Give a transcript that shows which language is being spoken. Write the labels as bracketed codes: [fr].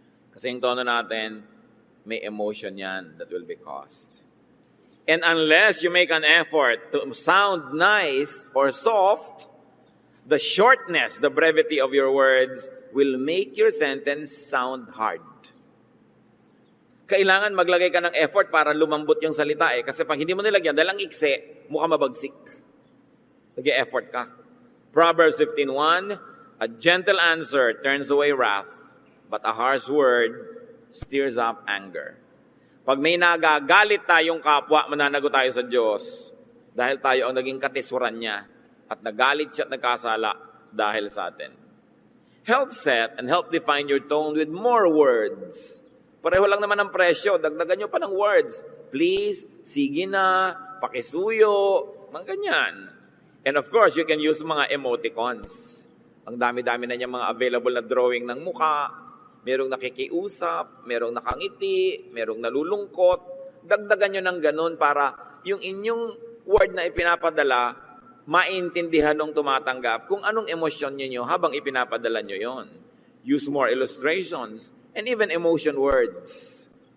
[tl] Kasi yung tono natin, may emotion yan [en] that will be caused. And unless you make an effort to sound nice or soft, the shortness, the brevity of your words will make your sentence sound hard. [tl] Kailangan maglagay ka ng effort para lumambot yung salita Kasi pag hindi mo nilagyan, dahil ang ikse, mukha mabagsik. Nag-e-effort ka. [en] Proverbs 15:1, a gentle answer turns away wrath, but a harsh word stirs up anger. [tl] Pag may nagagalit tayong kapwa, mananagot tayo sa Diyos dahil tayo ang naging katisuran niya at nagalit siya at nagkasala dahil sa atin. [en] Help set and help define your tone with more words. [tl] Pareho lang naman ang presyo, dagdagan nyo pa ng words. Please, sige na, pakisuyo, mga ganyan. [en] And of course, you can use [tl] mga emoticons. Ang dami-dami na niya mga available na drawing ng mukha, merong nakikiusap, merong nakangiti, merong nalulungkot. Dagdagan nyo ng ganun para yung inyong word na ipinapadala, maintindihan ng tumatanggap kung anong emosyon nyo habang ipinapadala nyo yon. [en] Use more illustrations and even emotion words.